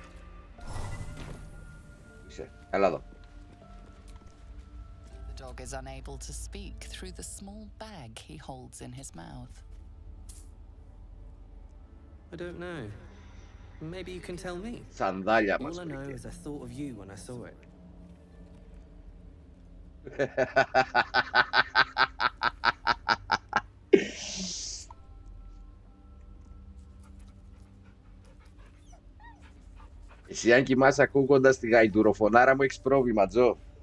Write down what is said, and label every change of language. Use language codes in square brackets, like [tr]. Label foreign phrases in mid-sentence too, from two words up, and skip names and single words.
[el] Είσαι. Έλα εδώ. [en] The dog is unable to speak through the small bag he holds in his mouth. I don't know. Maybe you can tell me. [el] Σανδάλια [en] All [el] μας [en] I know [el] βρήκε. [en] is I thought of you when I saw it. [el] Εσύ αν κοιμάσαι ακούγοντας τη γαϊντουροφωνάρα μου έχεις πρόβλημα, Τζο.